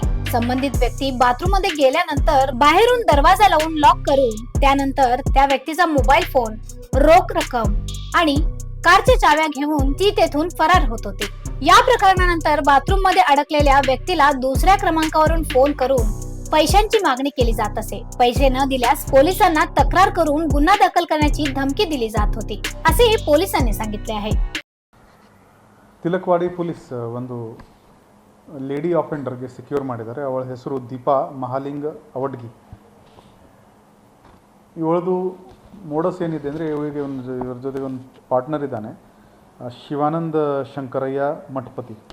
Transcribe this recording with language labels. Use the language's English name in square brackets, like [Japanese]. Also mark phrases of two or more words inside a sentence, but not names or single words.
[Marathi] संबंधित व्यक्ती बाथरूम मध्ये गेल्यानंतर बाहेरून दरवाजा लावून लॉक करून त्यानंतर त्या व्यक्तीचा मोबाईल फोन, रोख रक्कम आणि कारच्या चाव्या घेऊन ती तेथून फरार होत होती। या प्रकरणानंतर बाथरूम मध्ये अडकलेल्या व्यक्तीला दुसऱ्या क्रमांकावरून फोन करून पैशांची मागणी केली जात असे। पैसे न दिल्यास पोलिसांना तक्रार करून गुन्हा दाखल करण्याची धमकी दिली जात होती असे पोलिसांनी सांगितले आहे। [Kannada] ತಿಲಕವಾಡಿ ಪೊಲೀಸ್ ಒಂದು [English] lady offenderಗೆ [Kannada] ಸೆಕ್ಯೂರ್ ಮಾಡಿದ್ದಾರೆ। ಅವಳ ಹೆಸರು ದೀಪಾ ಮಹಾಲಿಂಗ ಅವಡ್ಗಿ। ಇವಳದು ಮೋಡಸ್ ಏನಿದೆ ಅಂದರೆ ಇವಳಿಗೆ ಇವ್ರ ಜೊತೆಗೆ ಒಂದು ಪಾರ್ಟ್ನರ್ ಇದ್ದಾನೆ, ಶಿವಾನಂದ ಶಂಕರಯ್ಯ ಮಠಪತಿ।